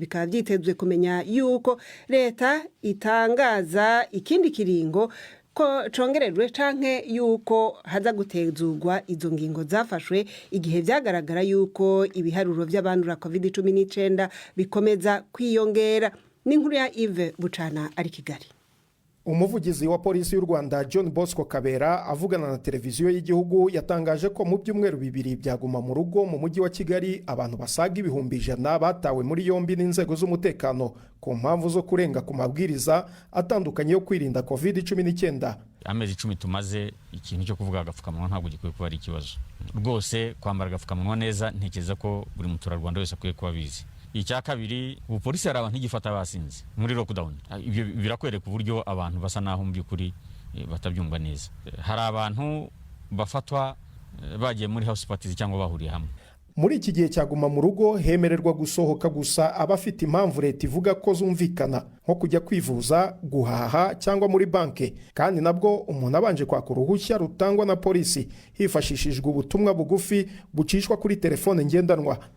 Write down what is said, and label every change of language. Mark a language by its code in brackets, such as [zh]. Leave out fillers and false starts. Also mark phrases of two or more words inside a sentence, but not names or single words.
[rn] Bikaba byitezwe kumenya yuko leta itangaza ikindi kiringo ko congererwe canke yuko haza gutezurwa izo ngingo zafashwe igihe vyagaragara yuko ibiharuro vy'abandura COVID-19 bikomeza kwiyongera. N'inkuru ya Yves Bucana ari Kigali. [rw] Umuvugizi wa polisi y'u Rwanda John Bosco Kabera avugana na televiziyo y'igihugu yatangaje ko mu byumweru 2 byaguma mu rugo mu mujyi wa Kigali abantu basaga ibihumbi 100 batawe muri yombi n'inzego z'umutekano ku mpamvu zo kurenga ku mabwiriza atandukanye yo kwirinda COVID-19. Amezi 10 tumaze, ikintu cyo kuvuga agapfukamunwa ntabwo gikwiye kuba ari ikibazo rwose. Kwambara agapfukamunwa neza ntekereza ko buri muturarwanda wese akwiye kuba bizi. Icya kabiri, ubupolisi hari abantu igifata basinze muri lockdown. Ibyo birakwereka uburyo abantu basa naho mu byukuri batabyumva neza. Hari abantu bafatwa bagiye muri [en] house parties [rw] cyangwa bahuriye hamwe. Muri iki gihe cyaguma mu rugo hemererwa gusohoka gusa abafite impamvu leta ivuga ko zumvikana, nko kujya kwivuza, guhaha cyangwa muri banke, kandi nabwo umuntu abanje kwaka uruhushya rutangwa na polisi hifashishijwe ubutumwa bugufi bucishwa kuri telefone ngendanwa.